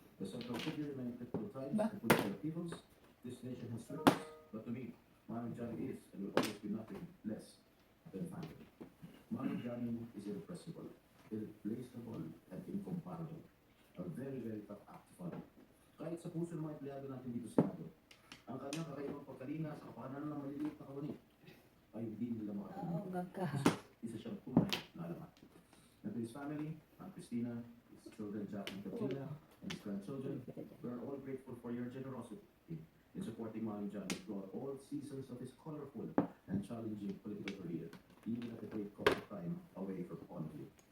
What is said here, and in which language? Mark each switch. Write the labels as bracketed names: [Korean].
[English] The central figure in many political times and political upheavals this nation has witnessed. But to me, Manong Johnny is and will always be nothing less than family. Manong Johnny is irrepressible, irreplaceable, and incomparable. A very, very tough act to follow. [Filipino] Kahit sa puso ng mga empleyado natin dito sa Senado, ang kanyang kakaibang pagkalina sa kapakanan ng maliliit na kawani ay hindi nila Oo, makakalimutan. magka. Isa siyang tunay na alamat. [English] And to his family, Aunt Christina, his children Jack and Katrina, and his grandchildren, we are all grateful for your generosity in supporting Manong Johnny throughout all seasons of his colorful and challenging political career, even at the great cost of time away from all of you.